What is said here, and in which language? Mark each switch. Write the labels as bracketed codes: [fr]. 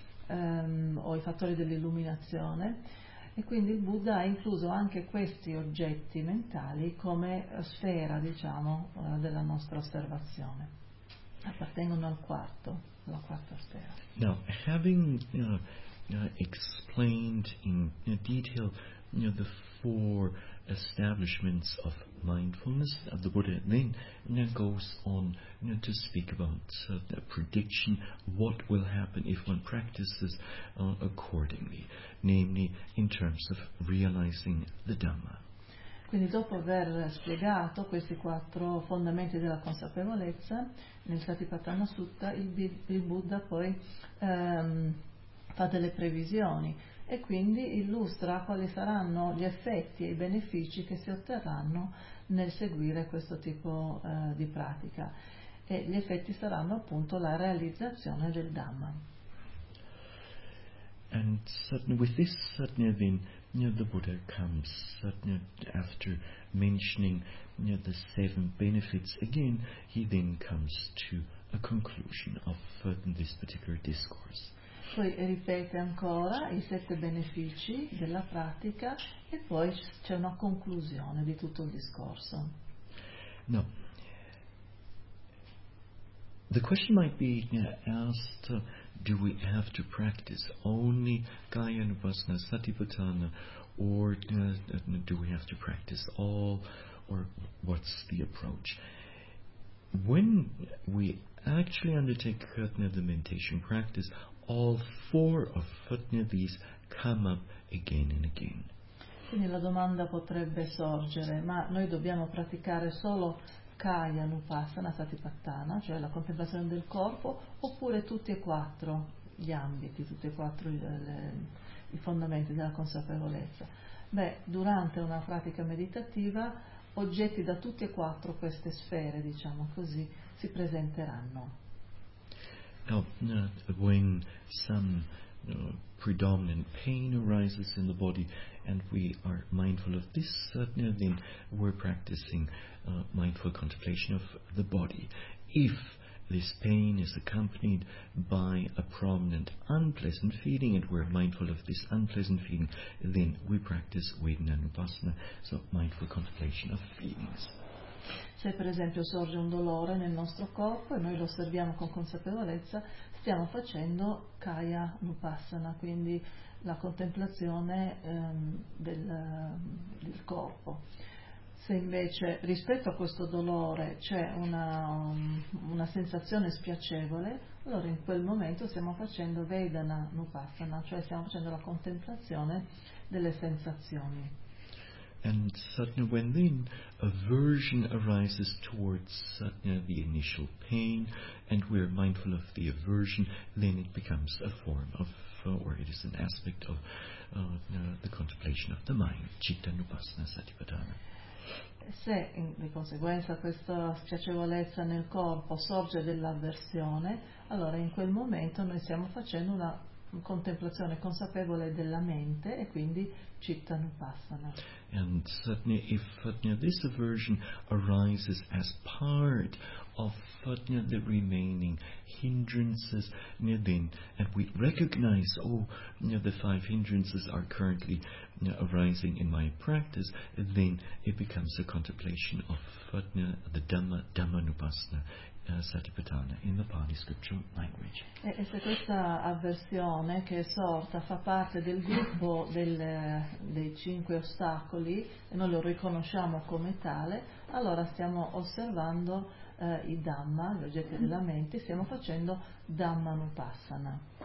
[it] o i fattori dell'illuminazione, e quindi il Buddha ha incluso anche questi oggetti mentali come sfera, diciamo, della nostra osservazione. Appartengono al quarto, alla quarta sfera. [en] Now, having explained in detail the four establishments of mindfulness, the Buddha then goes on to speak about the prediction, what will happen if one practices accordingly, namely in terms of realizing the Dhamma. [it] Quindi dopo aver spiegato questi quattro fondamenti della consapevolezza nel Satipatthana Sutta, il Buddha poi fa delle previsioni e quindi illustra quali saranno gli effetti e i benefici che si otterranno nel seguire questo tipo di pratica, e gli effetti saranno appunto la realizzazione del Dhamma. [en] And certainly with this certainly then the Buddha comes after mentioning the seven benefits again, he then comes to a conclusion of this particular discourse. [it] Poi ripete ancora i sette benefici della pratica e poi c'è una conclusione di tutto il discorso. No. [en] The question might be asked, do we have to practice only Gayana Vasana Satipatthana, or do we have to practice all, or what's the approach? When we actually undertake the meditation practice, all four of these come up again and again. [it] Quindi la domanda potrebbe sorgere, ma noi dobbiamo praticare solo Kaya Nupassana Satipatthana, cioè la contemplazione del corpo, oppure tutti e quattro gli ambiti, tutti e quattro i fondamenti della consapevolezza? Beh, durante una pratica meditativa, oggetti da tutti e quattro queste sfere, diciamo così, si presenteranno. [en] When some predominant pain arises in the body and we are mindful of this, then we're practicing mindful contemplation of the body. If this pain is accompanied by a prominent unpleasant feeling and we're mindful of this unpleasant feeling, then we practice Vedana Nupassana, so mindful contemplation of feelings. [it] Se per esempio sorge un dolore nel nostro corpo e noi lo osserviamo con consapevolezza, stiamo facendo Kaya Nupassana, quindi la contemplazione del corpo. Se invece rispetto a questo dolore c'è una sensazione spiacevole, allora in quel momento stiamo facendo Vedana Nupassana, cioè stiamo facendo la contemplazione delle sensazioni. [en] And suddenly when then aversion arises towards satna, the initial pain, and we are mindful of the aversion, then it becomes a form of, or it is an aspect of the contemplation of the mind, citta nupassana satipatthana. [it] Se di conseguenza questa spiacevolezza nel corpo sorge dell'avversione, allora in quel momento noi stiamo facendo una contemplazione consapevole della mente e quindi citta nupassana. [en] And suddenly if this aversion arises as part of the remaining hindrances, then and we recognize, the five hindrances are currently arising in my practice, then it becomes a contemplation of the Dhamma Nupassana Satipatthana in the Pali scriptural language. [it] E se questa avversione che è sorta fa parte del gruppo dei cinque ostacoli e noi lo riconosciamo come tale, allora stiamo osservando i Dhamma, gli oggetti della mente, stiamo facendo Dhamma Nupassana.